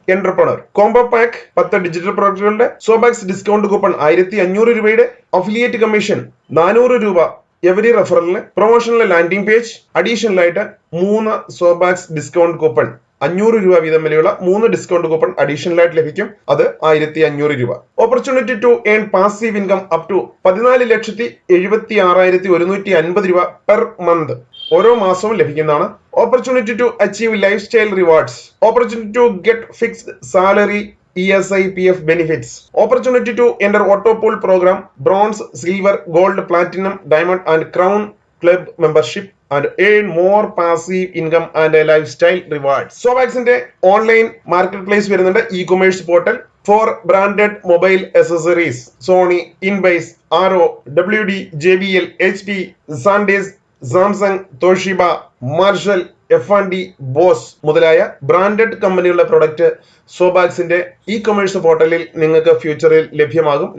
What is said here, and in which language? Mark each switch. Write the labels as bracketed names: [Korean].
[Malayalam] Entrepreneur combo pack 10 digital പ്രൊഡക്റ്റുകളുടെ, സോബാക്സ് discount coupon 1500 രൂപയുടെ, affiliate commission 400 രൂപ every റെഫറലിന്, പ്രൊമോഷനിലെ landing page, additional ആയിട്ട് 3 സോബാക്സ് discount coupon 500 രൂപ വീതം വിലയുള്ള 3 ഡിസ്കൗണ്ട് കൂപ്പൺ അഡീഷണൽ ആയിട്ട് ലഭിക്കും. അത് 1500 രൂപ. [English] opportunity to earn passive income up to 14,76,150 രൂപ per month [Malayalam] ഓരോ മാസവും ലഭിക്കുന്നതാണ്. [English] Opportunity to achieve lifestyle rewards, opportunity to get fixed salary, ESI, PF benefits, opportunity to enter auto pool program, bronze, silver, gold, platinum, diamond and crown club membership and earn more passive income and a lifestyle rewards. [Malayalam] Sobaxന്റെ online market place വരുന്നുണ്ട്. [English] e-commerce portal for branded mobile accessories, [Malayalam] Sony, ഇൻബൈസ്, ആരോ, WD, JBL, HP, സാൻഡേസ്, Samsung, Toshiba, marshal, F&D, boss മുതലായ branded കമ്പനികളുടെ product സോബാക്സിന്റെ e-commerce പോർട്ടലിൽ നിങ്ങൾക്ക് ഫ്യൂച്ചറിൽ ലഭ്യമാകും.